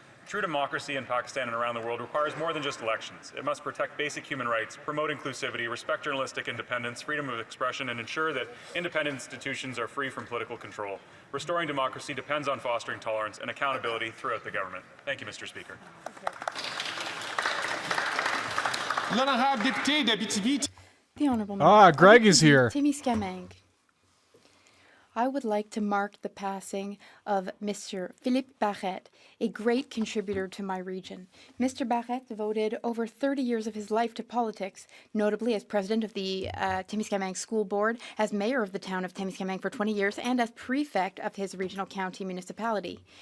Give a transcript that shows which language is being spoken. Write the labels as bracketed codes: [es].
[en] True democracy in Pakistan and around the world requires more than just elections. It must protect basic human rights, promote inclusivity, respect journalistic independence, freedom of expression, and ensure that independent institutions are free from political control. Restoring democracy depends on fostering tolerance and accountability throughout the government. Thank you, Mr. Speaker. [fr] L'honorable député d'Abitibi. [en] The Honourable Member. Greg is here. Témiscamingue. I would like to mark the passing of Mr. Philippe Barrette, a great contributor to my region. Mr. Barrette devoted over 30 years of his life to politics, notably as president of the Témiscamingue School Board, as mayor of the town of Témiscamingue for 20 years, and as prefect of his regional county municipality.